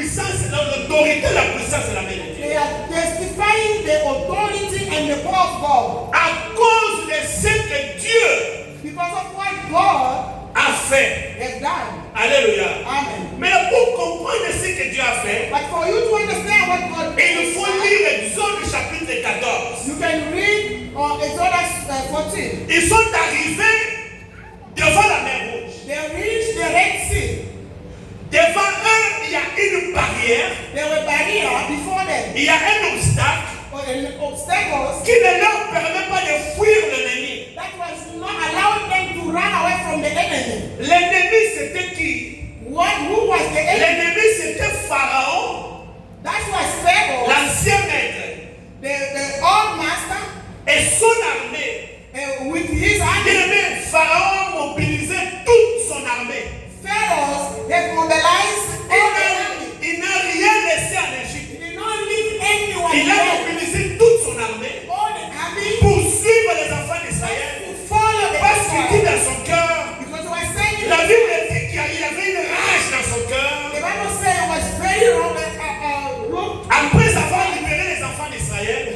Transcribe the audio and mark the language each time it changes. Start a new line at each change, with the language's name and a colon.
French: puissance, l'autorité, la puissance de la main de Dieu.
English: They are testifying the authority and the power of God.
French: À cause de ce que Dieu
English: Because of what God
French: a fait.
English: has done. Alléluia. Amen.
French: Mais pour comprendre ce que Dieu a fait,
English: But for you to understand what God
French: il faut
English: did,
French: lire Exode chapitre 14.
English: you can read Exodus 14.
French: Ils sont arrivés devant la mer Rouge.
English: They reached the Red Sea.
French: Devant eux, il y a une barrière,
English: There were barriers before them.
French: il y a un obstacle
English: Obstacles
French: qui ne leur permet pas de fuir l'ennemi.
English: that was not allowing them to run away from the enemy.
French: L'ennemi, c'était qui?
English: Who was the enemy?
French: L'ennemi, c'était Pharaon,
English: That was Pharaoh,
French: l'ancien maître,
English: the old master,
French: et son armée.
English: with his army.
French: Bien-aimé, Pharaon mobilisait toute son armée.
English: Pharaoh, they mobilized all the army.
French: Il n'a rien laissé en Égypte.
English: He did not leave anyone
French: Il a
English: there.
French: mobilisé toute son armée
English: All the army
French: pour suivre les enfants d'Israël.
English: to follow the
French: Parce qu'il dit
English: Israel.
French: dans son cœur,
English: Because it was saying,
French: la Bible dit qu'il y avait une rage dans son cœur.
English: the Bible said it was very wrong.
French: Après avoir libéré les enfants d'Israël,